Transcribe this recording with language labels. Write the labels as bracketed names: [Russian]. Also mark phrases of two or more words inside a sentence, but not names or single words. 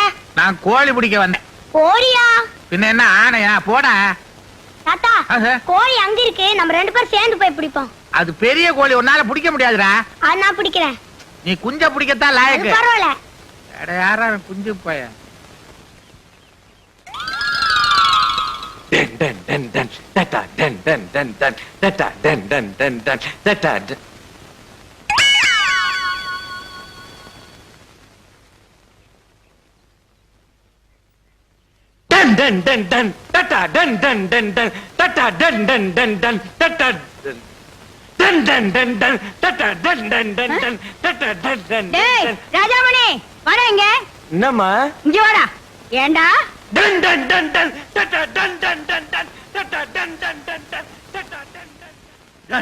[Tamil] நான் கோழி பிடிக்க வந்தேன். கோழியா? பின்ன என்ன ஆணையா? போடா. தாத்தா கோழி அங்க இருக்கு, நம்ம 2 பேரும் சேர்ந்து போய் பிடிப்போம். அது பெரிய கோழி, உன்னால பிடிக்க முடியாதுடா. அது நான் பிடிக்கிறேன். நீ குஞ்ச பிடிக்கத்தான் லாயக்கு. பரவாயில்ல. அட யாரா குஞ்சு பையன். Den den den den data den den den den data den den den den data den den den den data den den den den data den den den den data den den den den data den den den den data den den டேய் ராஜாமணி வாடா இங்க. என்னம்மா இங்க வாடா. ஏண்டா den den den den data den den den den data den den den den data den den